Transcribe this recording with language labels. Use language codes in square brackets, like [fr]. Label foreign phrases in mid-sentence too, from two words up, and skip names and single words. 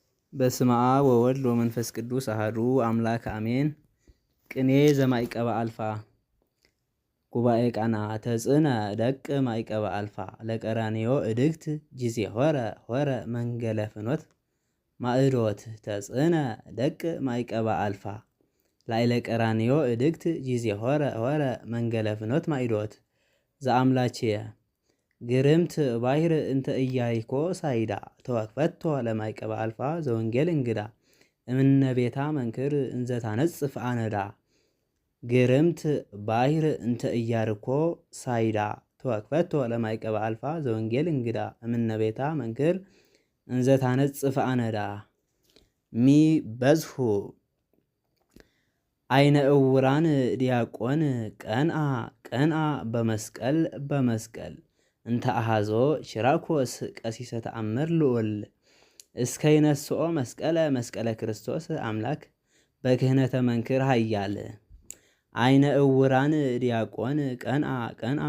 [gez] በስመ አብ ወወልድ ወመንፈስ ቅዱስ አሐዱ አምላክ አሜን። ቅኔ ዘማይቀበ አልፋ ጉባኤ ቃና ተጽዕነ ደቅ ማይቀበ አልፋ ለቀራንዮ እድግት ጊዜ ሆረ መንገለ ፍኖት ማዕዶት ተጽዕነ ደቅ ማይቀበ አልፋ ላዕለ ቀራንዮ እድግት ጊዜ ሆረ መንገለ ፍኖት ማዕዶት ዘአምላችየ ግርምት ባሕር እንተ ኢያሪኮ ሳይዳ ተወክፈቶ ለማይቀበ አልፋ ዘወንጌል እንግዳ እምነ ቤታ መንክር እንዘ ታነጽፍ አነዳ። ግርምት ባሕር እንተ ኢያሪኮ ሳይዳ ተወክፈቶ ለማይቀበ አልፋ ዘወንጌል እንግዳ እምነ ቤታ መንክር እንዘ ታነጽፍ አነዳ። ሚ በዝሁ አይነ እውራን ዲያቆን ቀንአ በመስቀል እንተ አሃዞ ሽራኮስ ቀሲሰ ተአምር ልዑል እስከ ይነስኦ መስቀለ ክርስቶስ አምላክ በክህነተ መንክር ኃያል። አይነ እውራን ዲያቆን ቀንአ